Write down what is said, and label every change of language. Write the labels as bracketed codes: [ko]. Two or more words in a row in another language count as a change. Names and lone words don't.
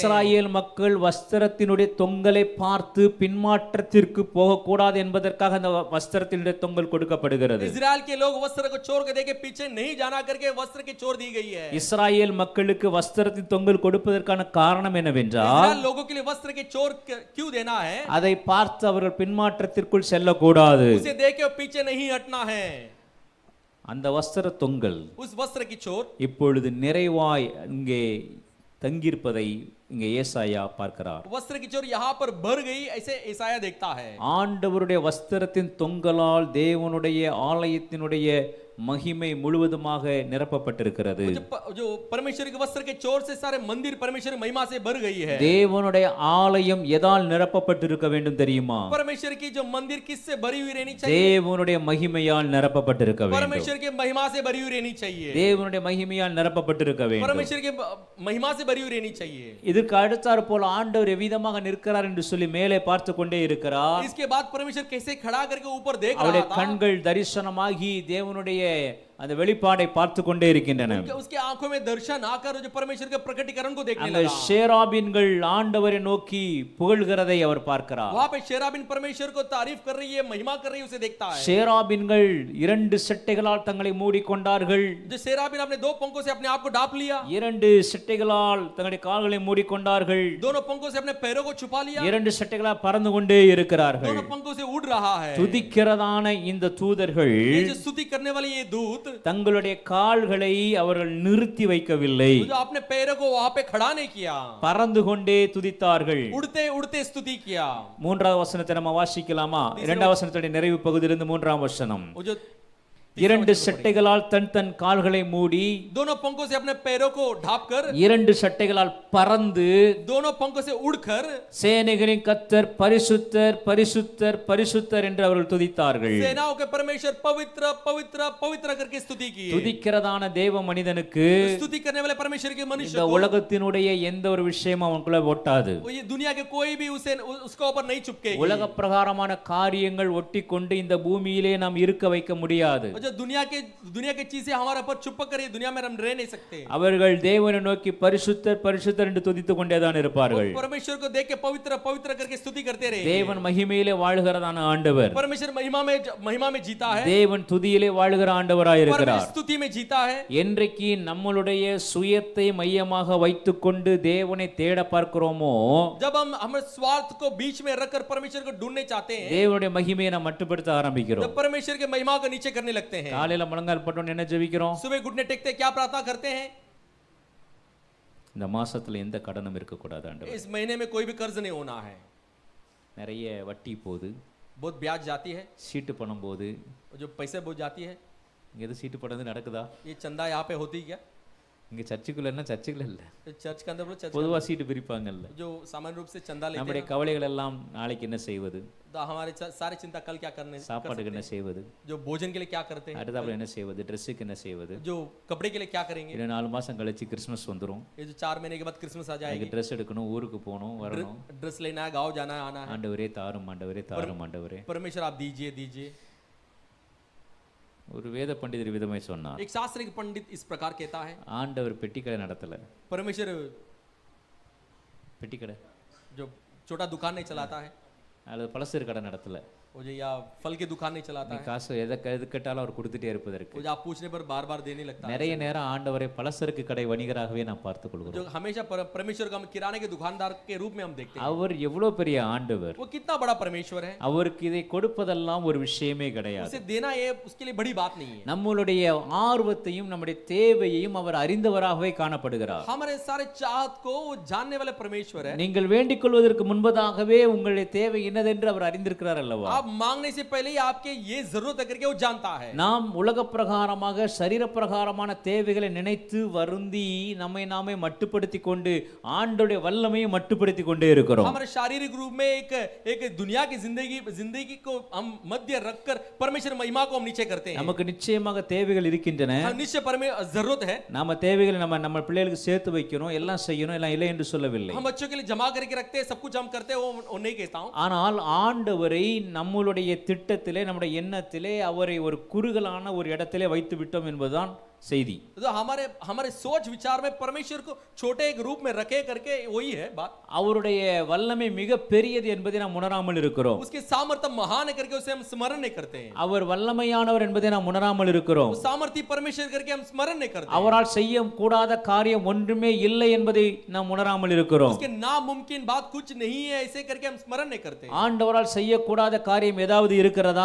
[ta] இஸ்ராயேல் மக்கள் வஸ்திரத்தினுடைய தொங்கலை பார்த்து பின்மாற்றத்திற்கு போகக்கூடாது என்பதற்காக அந்த வஸ்திரத்தினுடைய தொங்கல் கொடுக்கப்படுகிறது। [hi] इजराइल के लोग वस्त्र को चोर के देखे पीछे नहीं जाना करके वस्त्र के चोर दी गई है। [ta] இஸ்ராயேல் மக்களுக்கு வஸ்திரத்தின் தொங்கல் கொடுப்பதற்கான காரணம் என்னவென்றால் [hi] इजराइल लोगों के लिए वस्त्र के चोर क्यों देना है? [ta] அதை பார்த்து அவர்கள் பின்மாற்றத்திற்குள் செல்லக்கூடாது। [hi] उसे देख के पीछे नहीं हटना है। [ta] அந்த வஸ்திர தொங்கல் [hi] उस वस्त्र की चोर [ta] இப்பொழுது நிறைவாய் இங்கே தங்கியிருப்பதை இங்கே ஏசாயா பார்க்கிறார்। [hi] वस्त्र की चोर यहाँ पर भर गई ऐसे ईसाया देखता है। [ta] ஆண்டவருடைய வஸ்திரத்தின் தொங்கலால் தேவனுடைய ஆலயத்தினுடைய மகிமை முழுவதுமாக நிரப்பப்பட்டிருக்கிறது। [hi] जो परमेश्वर के वस्त्र के चोर से सारे मंदिर परमेश्वर की महिमा से भर गई है। [ta] தேவனுடைய ஆலயம் எதால் நிரப்பப்பட்டிருக்க வேண்டும் தெரியுமா? [hi] परमेश्वर की जो मंदिर किससे भरी हुई रहनी चाहिए? [ta] தேவனுடைய மகிமையால் நிரப்பப்பட்டிருக்க வேண்டும்। [hi] परमेश्वर के महिमा से भरी हुई रहनी चाहिए। [ta] தேவனுடைய மகிமையால் நிரப்பப்பட்டிருக்க வேண்டும்। [hi] परमेश्वर के महिमा से भरी हुई रहनी चाहिए। [ta] இதற்கு அடுத்தாற் போல ஆண்டவர் எவ்விதமாக நிற்கிறார் என்று சொல்லி மேலே பார்த்து கொண்டே இருக்கிறார்। [hi] इसके बाद परमेश्वर कैसे खड़ा करके ऊपर देख रहा [ta] அவருடைய [hi] था। [ta] கண்கள் தரிசனமாகி தேவனுடைய அந்த வெளிப்பாடை பார்த்து கொண்டே இருக்கின்றன। [hi] उसके आंखों में दर्शन आकर जो परमेश्वर के प्रकटीकरण को देखने [ta] அந்த [hi] लगा। [ta] ஷேராபீன்கள் ஆண்டவரை நோக்கி புகழ்கிறதை அவர் பார்க்கிறார்। [hi] वहां पे शेराबिन परमेश्वर को तारीफ कर रही है, महिमा कर रही है, उसे देखता है। [ta] ஷேராபீன்கள் இரண்டு செட்டைகளால் தங்களை மூடிக்கொண்டார்கள்। [hi] जो शेराबिन अपने दो पंखों से अपने आप को ढांप लिया। [ta] இரண்டு செட்டைகளால் தங்களுடைய கால்களை மூடிக்கொண்டார்கள்। [hi] दोनों पंखों से अपने पैरों को छुपा लिया। [ta] இரண்டு செட்டைகளால் பறந்து கொண்டே இருக்கிறார்கள்। [hi] दोनों पंखों से उड़ रहा है। [ta] துதிக்கிறதான இந்த தூதர்கள் [hi] ये जो स्तुति करने वाले ये दूत [ta] தங்களுடைய கால்களை அவர்கள் நிறுத்தி வைக்கவில்லை। [hi] जो अपने पैरों को वहां पे खड़ा नहीं किया, [ta] பறந்து கொண்டே துதித்தார்கள்। [hi] उड़ते उड़ते स्तुति किया। [ta] மூன்றாவது வசனத்தை நம்ம வாசிக்கலாமா? இரண்டாவது வசனத்துடைய நிறைவு பகுதியிலிருந்து மூன்றாம் வசனம்। [hi] वो जो [ta] இரண்டு சட்டைகளால் தன் தன் கால்களை மூடி [hi] दोनों पंखों से अपने पैरों को ढांपकर, [ta] இரண்டு சட்டைகளால் பறந்து [hi] दोनों पंखों से उड़कर [ta] சேனைகளின் கர்த்தர் பரிசுத்தர் பரிசுத்தர் பரிசுத்தர் என்று அவர்கள் துதித்தார்கள்। [hi] सेनाओं के परमेश्वर पवित्र पवित्र पवित्र करके स्तुति की। [ta] துதிக்கிறதான தேவ மனிதனுக்கு [hi] स्तुति करने वाले परमेश्वर के मनुष्य [ta] இந்த [hi] को [ta] உலகத்தினுடைய எந்த ஒரு விஷயமும் அவனுக்குள்ள ஒட்டாது। [hi] ये दुनिया के कोई भी उसे उसके ऊपर नहीं चिपकेगी। [ta] உலக பிரகாரமான காரியங்கள் ஒட்டி கொண்டு இந்த பூமியிலே நாம் இருக்க வைக்க முடியாது। [hi] जो दुनिया के चीजें हमारे ऊपर चिपक कर ये दुनिया में हम रह नहीं सकते। [ta] அவர்கள் தேவனை நோக்கி பரிசுத்தர் பரிசுத்தர் என்று துதித்துக் கொண்டேதான் இருப்பார்கள்। [hi] परमेश्वर को देख के पवित्र पवित्र करके स्तुति करते रहे। [ta] தேவன் மகிமையிலே வாழ்கிறதான ஆண்டவர், [hi] परमेश्वर महिमा में जीता है। [ta] தேவன் துதியிலே வாழ்கிற ஆண்டவராய் இருக்கிறார்। [hi] परमेश्वर स्तुति में जीता है। [ta] என்றைக்கு நம்மளுடைய சுயத்தை மையமாக வைத்துக்கொண்டு தேவனை தேட பார்க்கிறோமோ, [hi] जब हम स्वार्थ को बीच में रखकर परमेश्वर को ढूंढने चाहते हैं, [ta] தேவனுடைய மகிமையை நாம் மட்டுப்படுத்த ஆரம்பிக்கிறோம்। [hi] जब परमेश्वर के महिमा को नीचे करने लगते हैं। [ta] காலையில முழங்கால் போட்டோன்னு என்ன ஜெபிக்கிறோம்? [hi] सुबह घुटने टेकते क्या प्रार्थना करते हैं? [ta] இந்த மாசத்துல எந்த கடனும் இருக்க கூடாது ஆண்டவர்। [hi] इस महीने में कोई भी कर्ज नहीं होना है। [ta] நிறைய வட்டி போகுது, [hi] बहुत ब्याज जाती है, [ta] சீட்டு பணம் போகுது। [hi] जो पैसे बहुत जाती है। [ta] இங்க எது சீட்டு பணம் நடக்குதா? [hi] ये चंदा यहाँ पे होती क्या? [ta] இங்க சர்ச்சுக்குள்ள என்ன சர்ச்சுக்குள்ள இல்ல, [hi] चर्च के अंदर चर्च [ta] பொதுவா சீட்டு பிரிப்பாங்கல்ல। [hi] जो सामान्य रूप से चंदा लेते [ta] நம்முடைய கவலைகள் எல்லாம் நாளைக்கு என்ன செய்வது, [hi] तो हमारे सारे चिंता कल क्या करने [ta] சாப்பாட்டுக்கு என்ன செய்வது, [hi] जो भोजन के लिए क्या करते हैं, [ta] அடுத்தாப்புல என்ன செய்வது, ட்ரெஸ்ஸுக்கு என்ன செய்வது। [hi] जो कपड़े के लिए क्या करेंगे। [ta] இன்னும் 4 மாசம் கழிச்சு கிறிஸ்மஸ் வந்துரும், [hi] ये जो 4 महीने के बाद क्रिसमस आ जाएगी, [ta] எனக்கு ட்ரெஸ் எடுக்கணும், ஊருக்கு போகணும், வரணும்। [hi] ड्रेस लेना है, गाँव जाना है, आना है। [ta] ஆண்டவரே தாரும், ஆண்டவரே தாரும், ஆண்டவரே। [hi] परमेश्वर आप दीजिए दीजिए। [ta] ஒரு வேத பண்டிதர் விதமாய் சொன்னார், [hi] एक शास्त्रिक पंडित इस प्रकार कहता है, [ta] ஆண்டவர் பெட்டிக்கடை நடத்தல। [hi] परमेश्वर [ta] பெட்டிக்கடை [hi] जो छोटा दुकान नहीं चलाता है, [ta] அல்லது பலசர கடை நடத்தல। [hi] वो जो या फल की दुकान नहीं चलाता [ta] நீ [hi] है, [ta] காசு எது கேட்டாலும் அவர் கொடுத்துட்டே இருப்பதற்கு [hi] वो जो आप पूछने पर बार बार देने लगता है, [ta] நிறைய நேரம் ஆண்டவரை பலசரக்கு கடை வணிகராகவே நாம் பார்த்துக் கொள்கிறோம். [hi] जो हमेशा परमेश्वर को हम किराने के दुकानदार के रूप में हम देखते हैं। [ta] அவர் எவ்வளவு பெரிய ஆண்டவர், [hi] वो कितना बड़ा परमेश्वर है, [ta] அவருக்கு இதை கொடுப்பதெல்லாம் ஒரு விஷயமே கிடையாது. [hi] उसे देना ये उसके लिए बड़ी बात नहीं है। [ta] நம்மளுடைய ஆர்வத்தையும் நம்முடைய தேவையையும் அவர் அறிந்தவராகவே காணப்படுகிறார். [hi] हमारे सारे चाहत को वो जानने वाले परमेश्वर है। [ta] நீங்கள் வேண்டிக் கொள்வதற்கு முன்பதாகவே உங்களுடைய தேவை என்னதென்று அவர் அறிந்திருக்கிறார் அல்லவா? [hi] आप मांगने से पहले ही आपके ये जरूरत है करके वो जानता है। [ta] நாம் உலக பிரகாரமாக சரீர பிரகாரமான தேவைகளை நினைத்து வருந்தி நம்மை நாமே மட்டுப்படுத்தி கொண்டு ஆண்டவருடைய வல்லமையை மட்டுப்படுத்தி கொண்டே இருக்கிறோம். [hi] हमारे शारीरिक रूप में एक दुनिया की जिंदगी को हम मध्य रखकर परमेश्वर महिमा को हम नीचे करते हैं। [ta] நமக்கு நிச்சயமாக தேவைகள் இருக்கின்றன. [hi] निश्चय जरूरत है। [ta] நாம தேவைகளை நம்ம பிள்ளைகளுக்கு சேர்த்து வைக்கணும், எல்லாம் செய்யணும், எல்லாம் இல்லை என்று சொல்லவில்லை. [hi] हम बच्चों के लिए जमा करके रखते हैं, सब कुछ हम करते हैं, वो नहीं कहता हूं। [ta] ஆனால் ஆண்டவரை நம்மளுடைய திட்டத்திலே நம்முடைய எண்ணத்திலே அவரை ஒரு குறுகலான ஒரு இடத்திலே வைத்து விட்டோம் என்பதுதான் செய்தி. [hi] तो हमारे सोच विचार में परमेश्वर को छोटे एक रूप में रखे करके वही है बात। [ta] அவருடைய வல்லமை மிக பெரியது என்பதை நாம் உணராமல் இருக்கிறோம். [hi] उसकी सामर्थ्य महान है करके उसे हम स्मरण नहीं करते हैं। [ta] அவர் வல்லமையானவர் என்பதை நாம் உணராமல் இருக்கிறோம். [hi] सामर्थ्य परमेश्वर करके हम स्मरण नहीं करते। [ta] அவரால் செய்ய கூடாத காரியம் ஒன்றுமே இல்லை என்பதை நாம் உணராமல் இருக்கிறோம். [hi] उसके नामुमकिन बात कुछ नहीं है ऐसे करके हम स्मरण नहीं करते। [ta] ஆண்டவரால் செய்யக்கூடாத காரியம் ஏதாவது இருக்கிறதா?